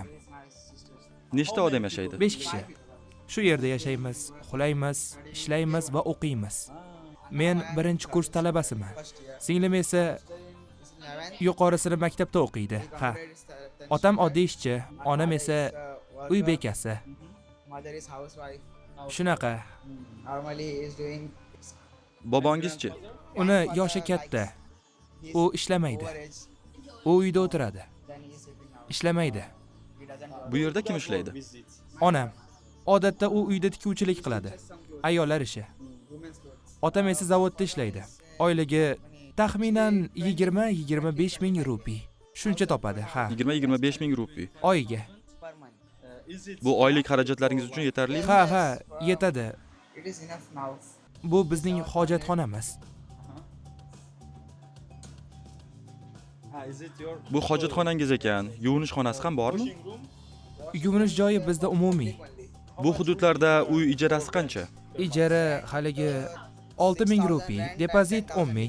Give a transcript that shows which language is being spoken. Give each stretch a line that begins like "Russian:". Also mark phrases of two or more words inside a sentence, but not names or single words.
Uzbek: Nechta odam yashaydi? 5 kishi. Shu yerda yashaymiz, uxlaymiz, ishlaymiz va o'qiymiz. Men birinchi kurs talabasiman. Singlim esa yuqori sinf maktabda o'qiydi. Ha. Otam oddiy ishchi, onam esa uy bekasi.
English: Mother is housewife.
Uzbek: Shunaqa.
English: Normally is doing
Uzbek: Bobongizchi? Uni yoshi katta. U ishlamaydi. U uyda o'tiradi.
English: then he is sitting out.
Uzbek: Ishlamaydi.
English: He doesn't work.
Uzbek: Bu yerda kim ishlaydi? Onam. Odatda u uyda tikuvchilik qiladi. Ayollar ishi.
English: Women's clothes.
Uzbek: Otam esa zavodda ishlaydi. Oyligi taxminan 20-25 ming rupiy. Shuncha topadi, ha. 20-25 ming rupiy. Oyiga.
English: Per month.
Uzbek: Bu oylik xarajatlaringiz uchun yetarlimi? Ha, yetadi.
English: It is enough now.
Uzbek: Bu bizning hojatxonamiz. Bu hojatxonangiz ekan. Yuvinish xonasi ham bormi? Yuvinish joyi bizda umumiy. Bu hududlarda uy ijarasi qancha? Ijara haligi 6 ming rupiy, depozit 10 ming.